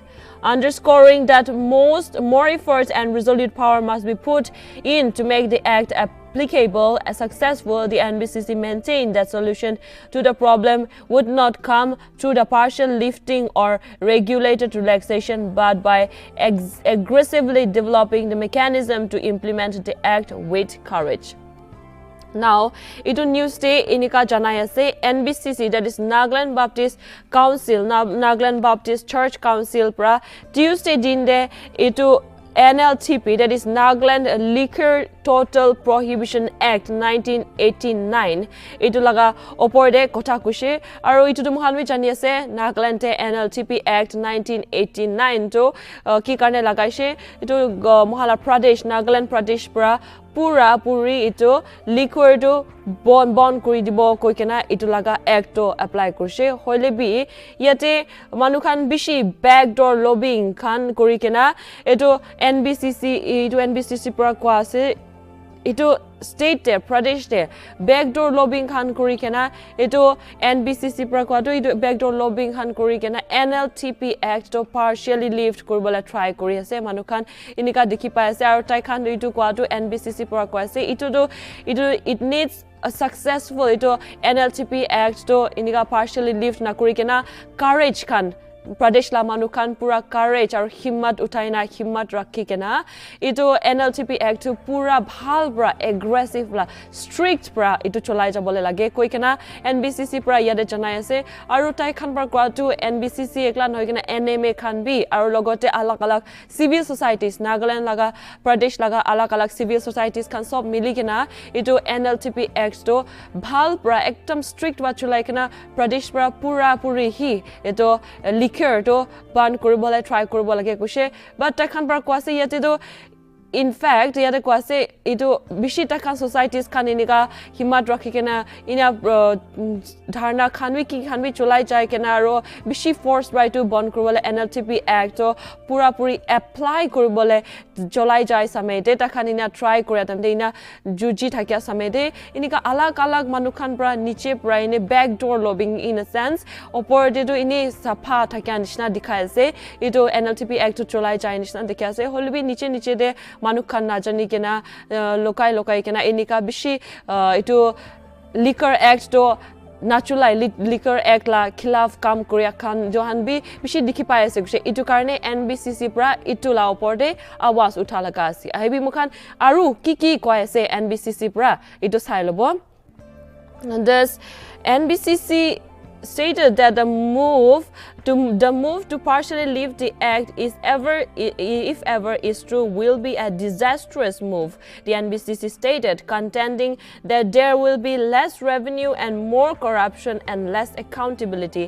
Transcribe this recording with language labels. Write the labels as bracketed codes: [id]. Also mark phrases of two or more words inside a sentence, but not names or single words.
[en] Underscoring that more efforts and resolute power must be put in to make the act applicable and successful, the NBCC maintained that solution to the problem would not come through the partial lifting or regulated relaxation, but by aggressively developing the mechanism to implement the act with courage. [nag] Now, itu news day inika janai ase NBCC, [en] that is [nag] Nagaland Baptist Council, Nagaland Baptist Church Council pra Tuesday din de itu NLTV, [en] that is [nag] Nagaland Liquor Total Prohibition Act 1989 itu laga opor de kotha kushe aru itu muhanwi jani ase Nagaland NLTV Act 1989 to ki karne lagaise itu Mohala Pradesh Nagaland Pradesh pra pura puri itu liquor to bon kuri dibo koi kena itu laga act to apply kurse hoile bi yate manukhan bishi [en] backdoor lobbying [nag] khan kuri kena itu NBCC pra kwa ase itu state te Pradesh te [en] backdoor lobbying [nag] khan kuri kena itu NBCC pra kwa to itu [en] backdoor lobbying [nag] khan kuri kena NLTP Act to [en] partially lift [nag] kurbola try kuri ase manukhan inika dekhi pai ase aru tai khan itu kwa to NBCC pra kwa ase itu [en] it needs a successful [nag] itu NLTP Act to inika [en] partially lift [nag] na kuri kena courage khan Pradesh la manukhan pura courage aru himmat utaina himmat rakhi kena itu NLTP Act to pura bhal pra aggressive la strict pra itu cholai jabole lage koi kena NBCC pra yade janai ase aru tai khan pra kwa to NBCC ekla noi kena NMA khan bi aru logote alak [en] civil societies [nag] Nagaland laga Pradesh laga alak [en] civil societies [nag] khan sob mili kena itu NLTP Act to bhal pra ekdam strict wa cholai kena Pradesh pra pura puri hi itu to ban kuribole try kuribole kushe but takhan par kwase yate to [en] in fact [nag] yate kwase itu bishi takhan societies khan inika himat rakhi kena ina dharna khanwi ki khanwi cholai jai kena ro bishi force right to ban kuribole NLTP Act to pura puri apply kuribole cholai jai samete takhan ina try kore tamte ina juji thakya samete inika alag manukhan pra niche pra ine [en] backdoor lobbying in a sense [nag] opor de do ini sapha thakya nishna dikhai ase itu NLTP Act to cholai jai nishna dikhai ase holbi niche de manukhan najani kena lokai kena inika bishi itu Liquor Act to naturally Liquor Act la khilaf kam korea khan johan bi bishi dikhi pai ase guse itu karne NBCC pra itu la opor de awaz utha laga ase ahibi mukhan aru ki koi ase NBCC pra itu sai lobo. [en] Thus NBCC stated that the move The move to partially lift the act if ever is true, will be a disastrous move, the NBCC stated, contending that there will be less revenue and more corruption and less accountability.